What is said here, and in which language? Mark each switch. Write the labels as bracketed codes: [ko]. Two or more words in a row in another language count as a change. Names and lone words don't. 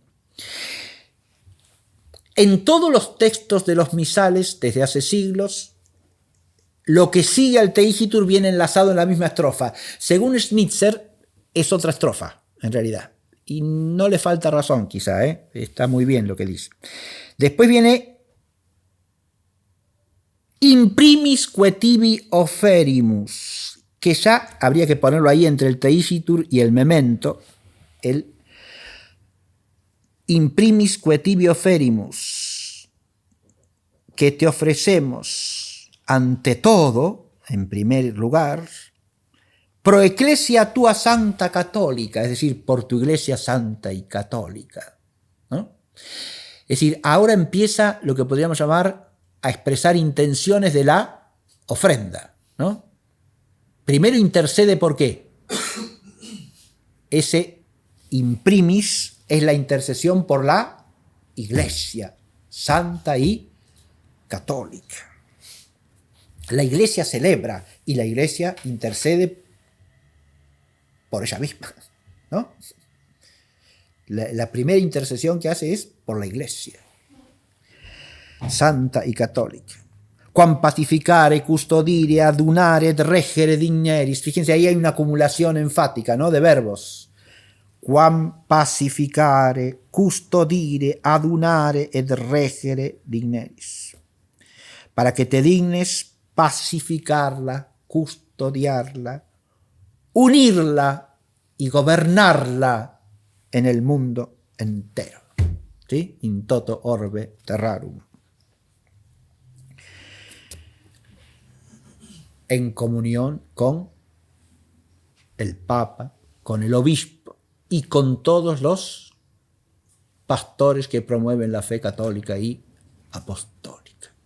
[es] En todos los textos de los misales, desde hace siglos, lo que sigue al [la] te igitur [es] viene enlazado en la misma estrofa. Según Schnitzer, es otra estrofa, en realidad. Y no le falta razón, quizá, ¿eh? Está muy bien lo que dice. Después viene [la] imprimis que tibi oferimus, [es] que ya habría que ponerlo ahí entre el [la] te igitur [es] y el memento, el [la] imprimis que tibi oferimus, [es] que te ofrecemos ante todo, en primer lugar, [la] pro ecclesia tua santa católica, [es] es decir, por tu iglesia santa y católica, ¿no? Es decir, ahora empieza lo que podríamos llamar a expresar intenciones de la ofrenda, ¿no? Primero intercede, ¿por qué? Ese imprimis es la intercesión por la iglesia santa y católica. La iglesia celebra y la iglesia intercede por ella misma, ¿no? La primera intercesión que hace es por la iglesia santa y católica. [la] Quam pacificare, custodire, adunare, et reggere digneris. [es] Fíjense, ahí hay una acumulación enfática, ¿no? De verbos. [la] Quam pacificare, custodire, adunare, et reggere digneris. [es] Para que te dignes pacificarla, custodiarla, unirla y gobernarla en el mundo entero. ¿Sí? [la] In toto orbe terrarum. [es] En comunión con el Papa, con el obispo y con todos los pastores que promueven la fe católica y apostólica.